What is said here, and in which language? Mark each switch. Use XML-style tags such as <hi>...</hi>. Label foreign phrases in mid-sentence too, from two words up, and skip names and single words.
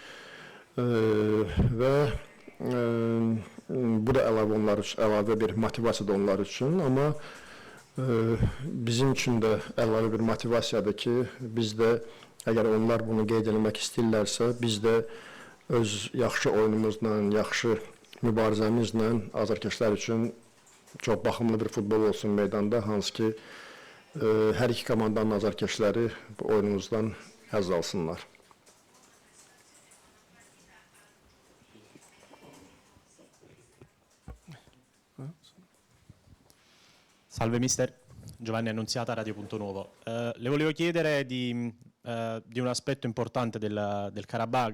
<az>Və bu da əlavə bir motivasiyadır onlar üçün, amma bizim üçün də əlavə bir motivasiyadır ki, biz də, əgər onlar bunu qeyd etmək istəyirlərsə, biz də öz yaxşı oyunumuzla, yaxşı mübarizəmizlə azarkeşlər üçün çox baxımlı bir futbol olsun meydanda, hansı ki, hər iki komandanın azarkeşləri bu oyunumuzdan həzz alsınlar.</az> <it>Salve mister, Giovanni Annunziata, Radio Punto Nuovo. Le volevo chiedere di un aspetto importante del Karabag.</it>